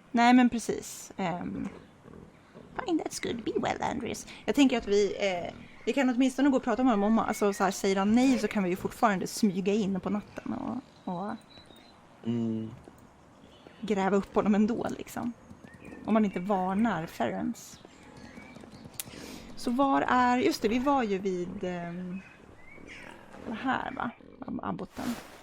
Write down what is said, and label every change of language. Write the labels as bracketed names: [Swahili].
[Swedish] Nej, men precis. [English] Fine, that's good. Be well, Andreas. [Swedish] Jag tänker att Vi kan åtminstone gå och prata med honom. Alltså så här, säger han nej så kan vi ju fortfarande smyga in på natten och gräva upp honom ändå liksom. Om man inte varnar Ferens. Så var är... Just det, vi var ju vid... det här va? Abboten.